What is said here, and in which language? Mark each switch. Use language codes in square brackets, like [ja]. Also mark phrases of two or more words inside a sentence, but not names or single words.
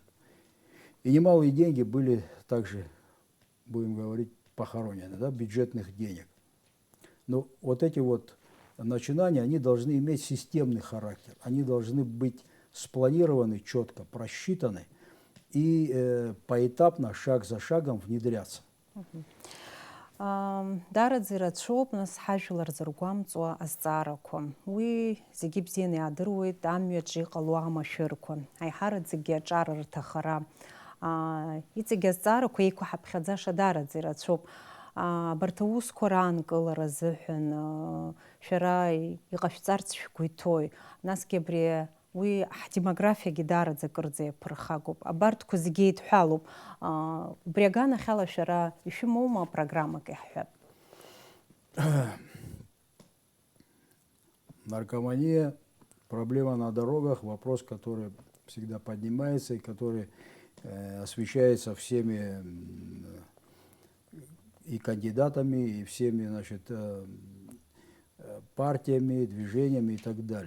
[ru] И немалые деньги были также, будем говорить, похоронены, да, бюджетных денег. Но вот эти вот начинания, они должны иметь системный характер, они должны быть спланированы четко, просчитаны и поэтапно, шаг за шагом внедряться. [ab] Дараӡа ирацәоуп нас ҳажәлар зыргәамҵуа азҵаарақәа. Уи зегьы бзианы иаадыруеит амҩаҿы иҟало амашәырқәа, аиҳараӡакгьы аҿар рҭахара. Иҵегьы азҵаарақәа еиқәаҳаԥхьаӡаша дараӡа ирацәоуп. Абарҭ аусқәа раанкылара азыҳәан шәара иҟашәҵарц шәгәы иҭои. Насгьы абри уи ҳдемографиагьы дараӡа акырӡа иаԥырхагоуп. Абарҭқәа зегьы еидҳәалоуп. Убри аганахьала шәара ишәымоума программак иаҳҳәап? [ru] Наркомания, проблема на дорогах, вопрос, который всегда поднимается и который освещается всеми и кандидатами, и всеми, значит, партиями, движениями и так далее.